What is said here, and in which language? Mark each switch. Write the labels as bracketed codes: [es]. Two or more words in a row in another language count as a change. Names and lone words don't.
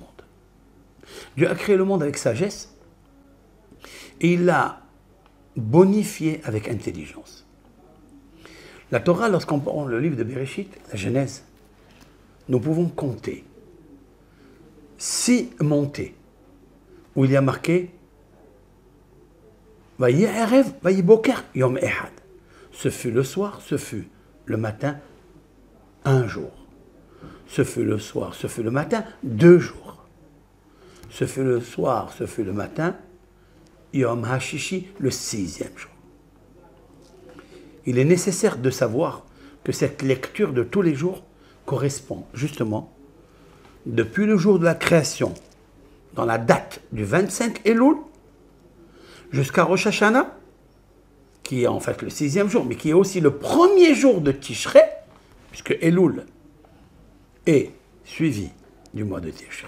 [fr] Dieu a créé le monde avec sagesse et il l'a bonifié avec intelligence. La Torah, lorsqu'on prend le livre de Bereshit, la Genèse, nous pouvons compter 6 montées où il y a marqué [he] ויהי ערב ויהי בוקר יום אחד. [fr] Ce fut le soir, ce fut le matin, un jour. Ce fut le soir, ce fut le matin, 2 jours. Ce fut le soir, ce fut le matin, [he] יום השישי, [fr] le 6e jour. Il est nécessaire de savoir que cette lecture de tous les jours correspond justement depuis le jour de la création, dans la date du 25 Elul, jusqu'à Rosh Hashanah, qui est en fait le 6e jour, mais qui est aussi le premier jour de Tishrei, puisque Elul est suivi du mois de Tishrei.